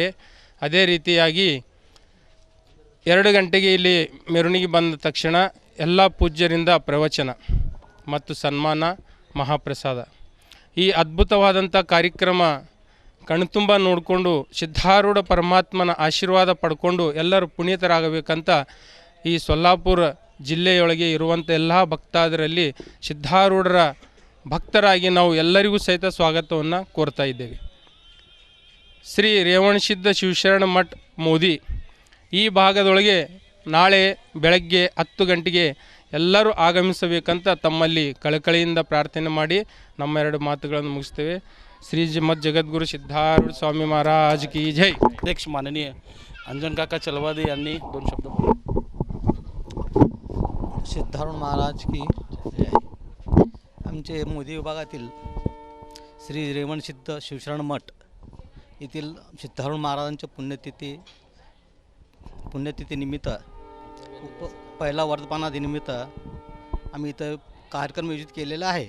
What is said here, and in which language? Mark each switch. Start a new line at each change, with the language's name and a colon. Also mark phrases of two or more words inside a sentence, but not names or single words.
Kannada: ಅದೇ ರೀತಿಯಾಗಿ 2 ಗಂಟೆಗೆ ಇಲ್ಲಿ ಮೆರವಣಿಗೆ ಬಂದ ತಕ್ಷಣ ಎಲ್ಲ ಪೂಜ್ಯರಿಂದ ಪ್ರವಚನ ಮತ್ತು ಸನ್ಮಾನ, ಮಹಾಪ್ರಸಾದ, ಈ ಅದ್ಭುತವಾದಂಥ ಕಾರ್ಯಕ್ರಮ ಕಣ್ತುಂಬ ನೋಡಿಕೊಂಡು ಸಿದ್ಧಾರೂಢ ಪರಮಾತ್ಮನ ಆಶೀರ್ವಾದ ಪಡ್ಕೊಂಡು ಎಲ್ಲರೂ ಪುನೀತರಾಗಬೇಕಂತ ಈ ಸೊಲ್ಲಾಪುರ ಜಿಲ್ಲೆಯೊಳಗೆ ಇರುವಂಥ ಎಲ್ಲ ಭಕ್ತಾದರಲ್ಲಿ ಸಿದ್ಧಾರೂಢರ ಭಕ್ತರಾಗಿ ನಾವು ಎಲ್ಲರಿಗೂ ಸಹಿತ ಸ್ವಾಗತವನ್ನು ಕೋರ್ತಾ ಇದ್ದೇವೆ. ಶ್ರೀ ರೇವಣಸಿದ್ಧ ಶಿವಶರಣ ಮಠ ಮೋದಿ ಈ ಭಾಗದೊಳಗೆ ನಾಳೆ ಬೆಳಗ್ಗೆ 10 ಗಂಟೆಗೆ ಎಲ್ಲರೂ ಆಗಮಿಸಬೇಕಂತ ತಮ್ಮಲ್ಲಿ ಕಳಕಳಿಯಿಂದ ಪ್ರಾರ್ಥನೆ ಮಾಡಿ ನಮ್ಮ 2 ಮಾತುಗಳನ್ನು ಮುಗಿಸ್ತೇವೆ.
Hindi: श्रीमद जगद्गुरु सिद्धारूढ़ स्वामी महाराज की जय.
Marathi: अध्यक्ष माननीय अंजन काका चलवादी यांनी 2 शब्द बोला.
Hindi: सिद्धारूढ़ महाराज की जय.
Marathi: आमचे मोदी विभागातील श्री रेवणसिद्ध शिवशरण मठ येथील सिद्धारूढ़ महाराजांच्या पुण्यतिथीनिमित्त पहिला वर्धापना दिनानिमित्त आम्ही इथं कार्यक्रम आयोजित केलेला आहे.